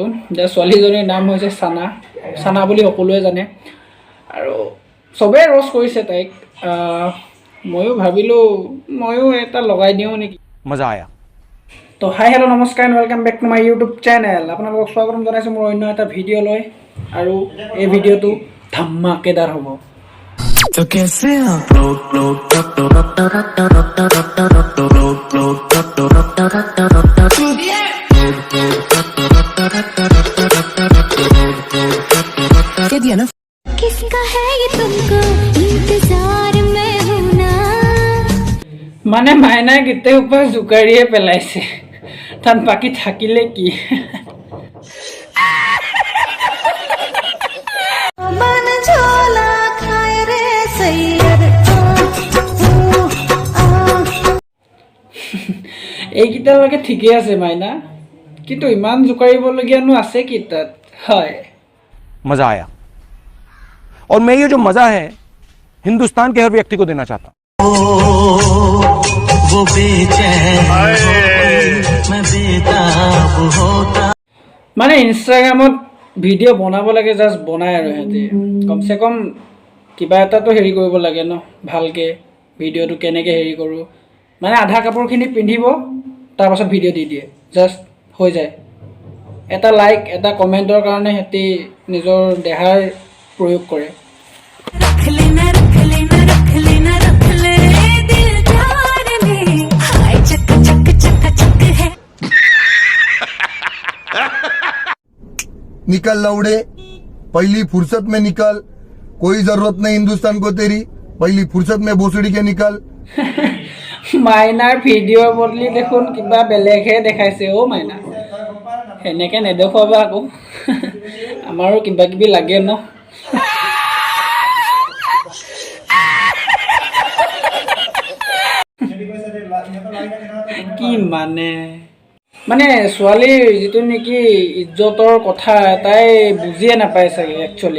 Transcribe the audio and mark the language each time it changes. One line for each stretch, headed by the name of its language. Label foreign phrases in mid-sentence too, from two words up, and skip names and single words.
Assamese: যে ছোৱালীজনীৰ নাম হৈছে চানা বুলি সকলোৱে জানে আৰু চবেই ৰ'ষ্ট কৰিছে তাইক। ময়ো ভাবিলোঁ ময়ো এটা লগাই দিওঁ নেকি।
Hindi: मज़ा आया।
English: to hi hello namaskar and welcome back to my YouTube channel.
Assamese: আপোনালোকক স্বাগতম জনাইছোঁ মোৰ অন্য এটা ভিডিঅ' লৈ। আৰু এই ভিডিঅ'টো ধমাকেদাৰ হ'ব।
Hindi: तो कैसे किसका है ये तुमको इंतजार में हूं ना।
Assamese: মাইনাই গোটেই ওপৰত জোকাৰিয়ে পেলাইছে, তাত বাকী থাকিলে কি।
Hindi: मन झोला खाए रे सैयद
Assamese: এইকেইটালৈকে ঠিকেই আছে মাইনা, কিন্তু ইমান জোকাৰিবলগীয়ানো আছে কি তাত? হয়,
Hindi: मजा आया। और मैं ये जो मजा है हिंदुस्तान के हर व्यक्ति को देना चाहता हूं। वो बेचैन मैं बेताब होता।
Assamese: ইনষ্টাগ্ৰামত ভিডিঅ' বনাব লাগে, জাষ্ট বনাই আৰু সিহঁতে কমচে কম কিবা এটাতো হেৰি কৰিব লাগে ন, ভালকৈ ভিডিঅ'টো কেনেকৈ হেৰি কৰোঁ। আধা কাপোৰখিনি পিন্ধিব, তাৰপাছত ভিডিঅ' দি দিয়ে, জাষ্ট হৈ যায়। এটা লাইক এটা কমেণ্টৰ কাৰণে সিহঁতি নিজৰ দেহাৰ প্ৰয়োগ কৰে।
Hindi: रख लेना रख लेना रख लेना रख ले दिल जान में हाय चक चक चक चक है। निकल लौड़े, पहली फुर्सत में निकल, कोई जरूरत नहीं हिंदुस्तान को तेरी, पहली फुर्सत में भोसड़ी के निकल।
Assamese: মাইনাৰ ভিডিঅ'ৰ বদলি দেখোন কিবা বেলেগহে দেখাইছে অ' মাইনা। সেনেকৈ নেদেখুৱাবা আকৌ, আমাৰো কিবা কিবি লাগে ন। কি ছোৱালীৰ যিটো নেকি ইজ্জতৰ কথা তাই বুজিয়ে নাপায় চাগে একচুৱেলি।